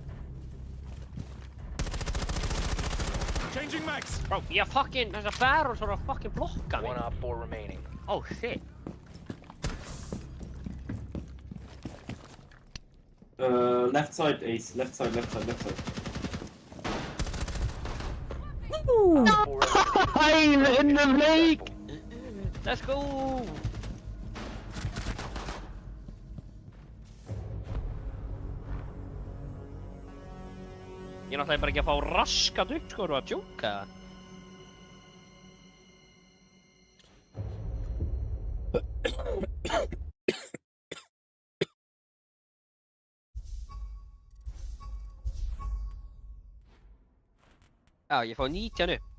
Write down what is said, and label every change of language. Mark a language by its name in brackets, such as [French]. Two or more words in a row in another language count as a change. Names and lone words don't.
[English] Changing mags! Bro, [Icelandic] ég fucking, þessar barrels voru að fucking blokka mig. [English] One op 4 remaining. Oh shit. Left side, Ace. Left side. I'm in the lake! Let's go! [Icelandic] Ég náttúrulega bara ekki að fá raskat upp sko, þú að djóka. Já, ég fá 19 upp.